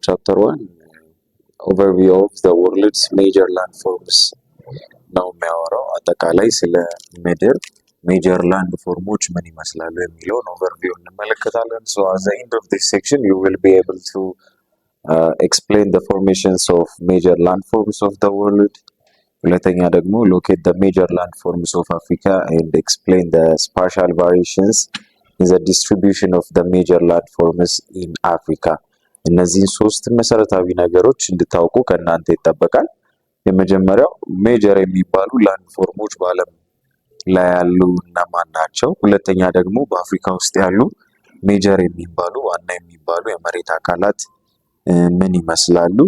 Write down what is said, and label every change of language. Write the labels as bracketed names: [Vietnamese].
[Amharic] ቻፕተር 1 ኦቨርቪው ኦፍ ዘ ወርልድስ ሜጀር ላንድ ፎርምስ ነው የሚያወራው። አጠቃላይ ስለ ምድር ሜጀር ላንድ ፎርሞች ምን ይመስላሉ የሚለውን ኦቨርቪው እንመለከታለን። [English] at the end of this section you will be able to explain the formations of major landforms of the world. [Amharic] ሁለተኛ ደግሞ [English] locate the major landforms of Africa and explain the spatial variations in the distribution of the major landforms in Africa. [Amharic] እነዚህን ሶስት መሰረታዊ ነገሮች እንድታውቁ ከእናንተ ይጠበቃል። የመጀመሪያው ሜጀር የሚባሉ ላንድፎርሞች በዓለም ላይ ያሉ እነማን ናቸው? ሁለተኛ ደግሞ በአፍሪካ ውስጥ ያሉ ሜጀር የሚባሉ ዋና የሚባሉ የመሬት አካላት ምን ይመስላሉ?